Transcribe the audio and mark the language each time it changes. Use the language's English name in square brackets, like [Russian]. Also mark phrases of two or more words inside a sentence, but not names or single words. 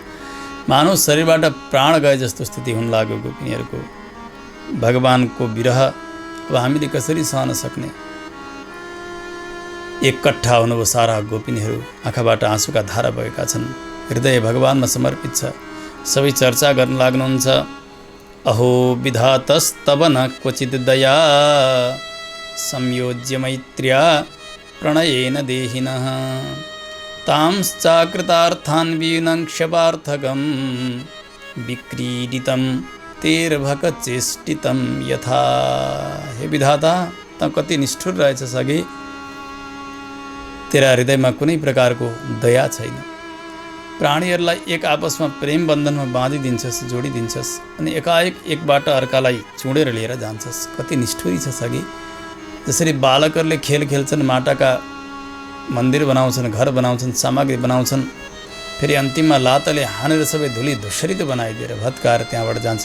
[Nepali] मानव शरीरबाट प्राण गए जस्तो स्थिति हुन लाग्यो गोपिनीहरूको। भगवानको विरह अब हामीले कसरी सहन सक्ने। एकट्ठा हुनुभयो सारा गोपिनीहरू, आँखाबाट आँसुका धारा बगेका छन्। हृदय भगवानमा समर्पित छ। सबै चर्चा गर्न लाग्नुहुन्छ। [Sanskrit] अहो विधातस्तव न क्वचित् दया संयोज्य मैत्र्या प्रणयेन देहिनः तांश्चाकृतार्थान् विनङ्क्ष्यपार्थकं विक्रीडितं तेर्भकचेष्टितं यथा। [Nepali] हे विधाता, त कति निष्ठुर रहेछ सगी। तेरा हृदयमा कुनै प्रकारको दया छैन। प्राणीहरूलाई एक आपसमा प्रेम बन्धनमा बाँधिदिन्छस्, जोडिदिन्छस् अनि एकाएक एकबाट अर्कालाई चुडेर लिएर जान्छस्। कति निष्ठुरी छ सगी। जसरी बालकहरूले खेल खेल्छन्, माटाका मन्दिर बनाउँछन्, घर बनाउँछन्, सामग्री बनाउँछन्, फेरि अन्तिममा लातले हानेर सबै धुली धुसरित बनाइदिएर भत्काएर त्यहाँबाट जान्छन्।